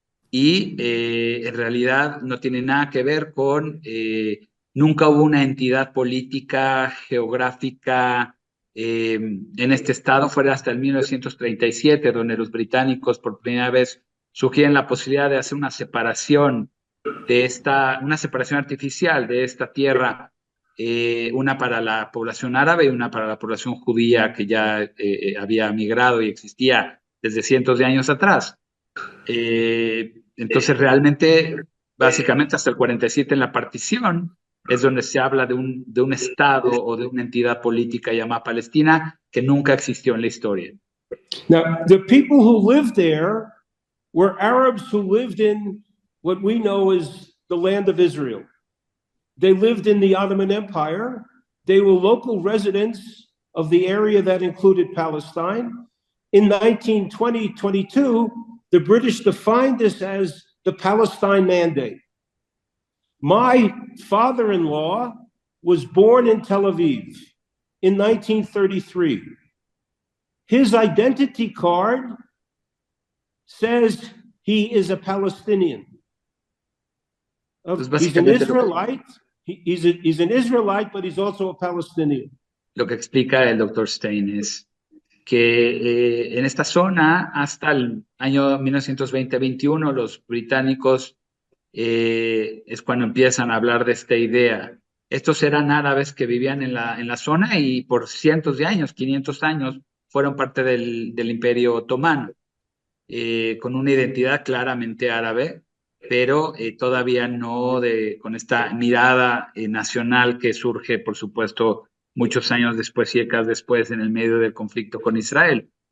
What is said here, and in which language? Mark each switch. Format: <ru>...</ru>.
<es>y en realidad no tiene nada que ver con, nunca hubo una entidad política, geográfica en este estado, fuera hasta el 1937, donde los británicos por primera vez sugieren la posibilidad de hacer una separación una separación artificial de esta tierra, una para la población árabe y una para la población judía que ya había migrado y existía desde cientos de años atrás. Entonces realmente, básicamente hasta el 47 en la partición, es donde se habla de un estado o de una entidad política llamada Palestina que nunca existió en la historia.</es> <en>Now, the people who lived there were Arabs who lived in what we know as the land of Israel. They lived in the Ottoman Empire. They were local residents of the area that included Palestine. In 1922, the British defined this as the Palestine Mandate. My father-in-law was born in Tel Aviv in 1933. His identity card says he is a Palestinian. He's an Israelite. He's an Israelite, but he's also a Palestinian.</en> <es>Lo que explica el Dr. Stein es que en esta zona, hasta el año 1920-21, los británicos es cuando empiezan a hablar de esta idea. Estos eran árabes que vivían en la zona y por cientos de años, 500 años, fueron parte del Imperio Otomano, con una identidad claramente árabe, pero todavía no con esta mirada nacional que surge, por supuesto, muchos años después y décadas después en el medio del conflicto con Israel.</es>